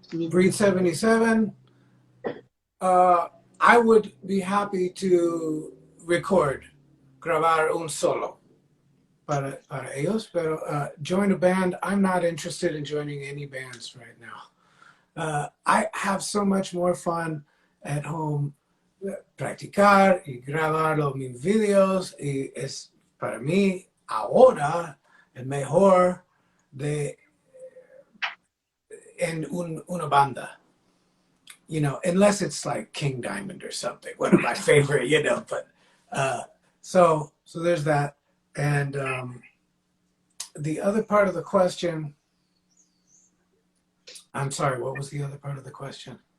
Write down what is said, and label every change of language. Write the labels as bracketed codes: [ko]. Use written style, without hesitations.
[en] Breed 77. I would be happy to [es] grabar un solo para ellos, [en] pero join a band, I'm not interested in joining any bands right now. I have so much more fun at home [es] practicar y grabar mis videos, y es para mí ahora el mejor en una banda. [en] You know, unless it's like King Diamond or something, one of my favorite, you know, but so there's that. And the other part of the question, I'm sorry, what was the other part of the question?